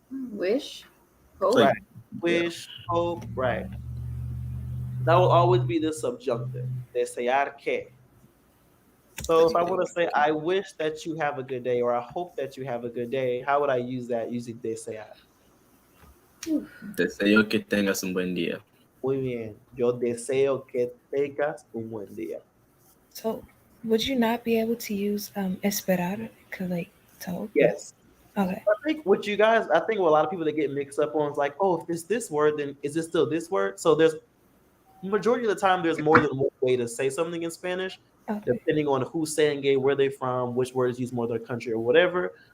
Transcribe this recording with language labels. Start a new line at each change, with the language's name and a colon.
English: Wish. Hope. Right. Wish, hope, right. That will always be the subjunctive.
Spanish: Desear que.
English: So if I want to say, I wish that you have a good day, or I hope that you have a good day, how would I use that using desear?
Spanish: Deseo que tengas un buen día. Muy bien. Yo deseo que tengas un buen día.
English: So, would you not be able to use esperar? Cause like to hope? Yes. Okay. I think what a lot of people that get mixed up on is like, oh, if it's this word, then is it still this word? So there's majority of the time there's more than one way to say something in Spanish, depending on who's saying it, where they're from, which words use more of their country or whatever.